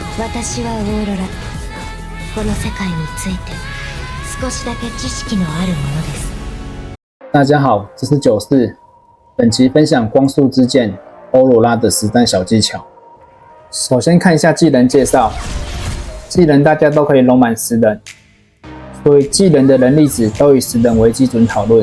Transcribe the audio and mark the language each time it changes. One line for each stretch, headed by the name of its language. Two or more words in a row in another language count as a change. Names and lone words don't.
Japanese: 私はオーロラ。この世界について少しだけ知識のあるものです。
Chinese: 大家好，这是94，本期分享光速之剑欧罗拉的实战小技巧。首先看一下技能介绍，技能大家都可以拢满10人，所以技能的能力值都以10人为基准讨论。